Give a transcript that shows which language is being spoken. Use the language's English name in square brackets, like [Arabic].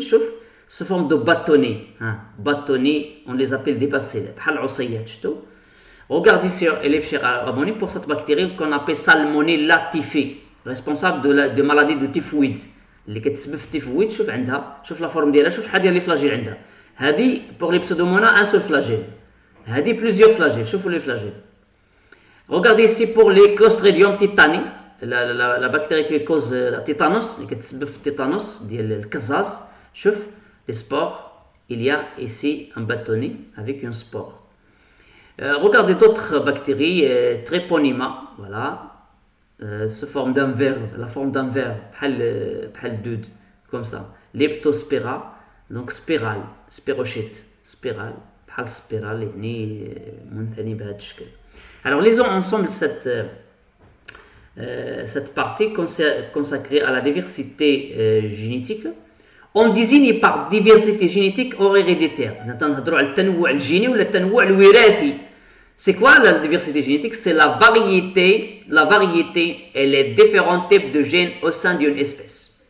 [French] شوف sous forme de bâtonnets. Bâtonnets, on les appelle des bacilles [Arabic] بحال العصيات. شفتوا. [French] Regardez sur élève cher abonné pour cette bactérie qu'on appelle Salmonella typhi, responsable de maladie de typhoïde [Arabic] اللي كتسبب في التيفويد. شوف عندها، شوف [French] لا فورم [Arabic] ديالها، شوف شحال ديال [French] لي فلاجيل [Arabic] عندها. [French] هذه pour les pseudomonas un seul flagelle. هذه plusieurs flagelles. شوفوا les flagelles. Regardez ici pour les Clostridium tetani, la bactérie qui cause la tétanos [Arabic] اللي كتسبب في التيتانوس ديال الكزاز. [French] شوف les spores, il y a ici un bâtonnet avec une spore. Regardez d'autres bactéries, Treponema, voilà, sous forme d'un verre, la forme d'un verre, [Arabic] bhal dud, [French] comme ça. Leptospira, donc spirale, spirochète, spirale, bhal spirale, [Arabic] يعني منثني بهذا الشكل. [French] Alors lisons ensemble cette partie consacrée à la diversité génétique. On désigne par diversité génétique ou héréditaire. [Arabic] نهضروا على التنوع الجيني ولا التنوع الوراثي. [French] C'est quoi la diversité génétique? C'est la variété et les différents types de gènes au sein d'une espèce.